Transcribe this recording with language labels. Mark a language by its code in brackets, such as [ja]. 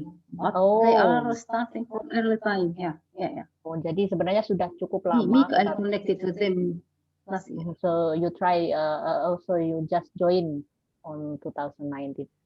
[en] But they are starting from early time. Yeah. [id] Oh, jadi sebenarnya sudah cukup lama. [en] I connected with them last year. So you try also you just join on 2019.